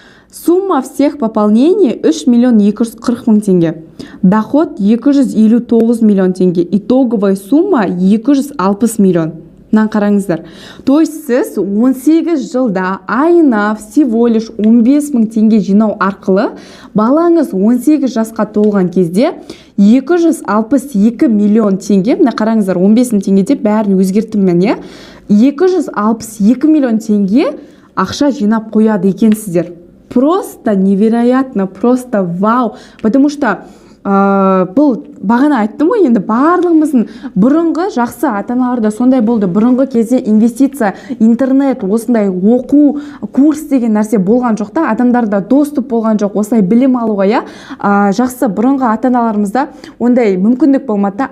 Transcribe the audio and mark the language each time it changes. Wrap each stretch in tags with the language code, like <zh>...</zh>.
<ru>Сумма всех пополнений 3 миллион 240 мың теңге. Доход 259 миллион теңге. Итоговая сумма 260 миллион.</ru> <kk>Мынаны қараңыздар.</kk> <ru>То есть</ru> <kk>сіз 18 жылда айына</kk> <ru>всего лишь</ru> <kk>15 мың теңге жинау арқылы балаңыз 18 жасқа толған кезде 262 миллион теңге, мына қараңыздар, 15 мың теңге деп бәрін өзгерттім мен, иә? 262 миллион теңге ақша жинап қояды екенсіздер.</kk> <ru>Просто невероятно, просто вау. Потому что</ru> <kk>бұл бағана айттым ғой, енді барлығымыздың бұрынғы жақсы ата-аналарда сондай болды. Бұрынғы кезде инвестиция, интернет, осындай оқу, курс деген нәрсе болған жоқ та, адамдарда доступ болған жоқ, осылай білім алуға, я. Жақсы бұрынғы ата-аналарымызда ондай мүмкіндік болмады.</kk>